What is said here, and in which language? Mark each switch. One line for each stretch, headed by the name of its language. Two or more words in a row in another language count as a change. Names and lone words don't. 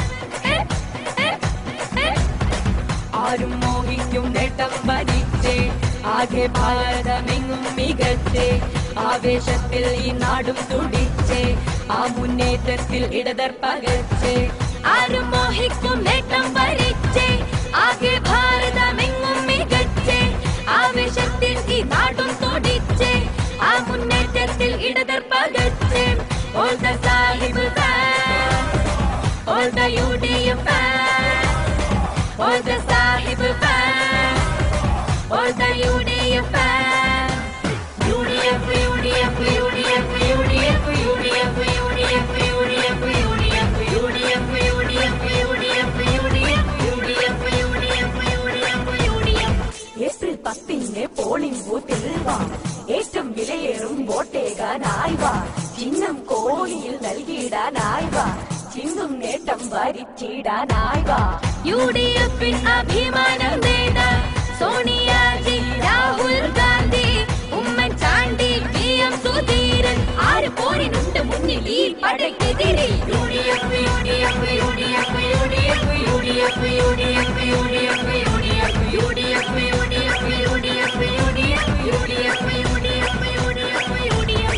Malayalam: ആരും മോഹിക്കും നേട്ടം ഭരിച്ചേ ആകെ ഭാരതമെങ്ങും മികച്ചേ ആവേശത്തിൽ ഈ നാടും തുടിച്ചേ ആ മുന്നേറ്റത്തിൽ ഇടതർ പകച്ചേ ആരും മോഹിക്കും നേട്ടം ഭരിച്ചേ ആകെ ഭാരതമെങ്ങും മികച്ചേ ആവേശത്തിൽ ഈ നാടും തുടിച്ചേ ആ മുന്നേറ്റത്തിൽ ഇടതർ പകച്ചേ
English: All the Sahib fans, all the UDF fans, all the Sahib fans, all the UDF fans.
Malayalam: UDF, UDF, UDF, UDF, UDF, UDF, UDF, UDF, UDF, UDF, UDF, UDF. ഏപ്രിൽ 10 പോളിംഗ് ബൂത്തിൽ വാ ഏറ്റവും വിലയേറും വോട്ടേകാനായി വാ ചിഹ്നം കോണിയിൽ നൽകിയിടാനായി വാ ചിന്തും നേട്ടം ഭരിച്ചിടാനായി വാ UDF-ൻ അഭിമാനം നേടാ സോണിയാജി രാഹുൽ ഗാന്ധി ഉമ്മൻചാണ്ടി PM സുധീരൻ ആര് പോരിനുണ്ട് മുന്നിൽ ഈ പടയ്ക്കെതിരെ UDF, UDF, UDF, UDF, UDF, UDF, UDF, UDF, UDF, UDF, UDF, UDF, UDF, UDF, UDF.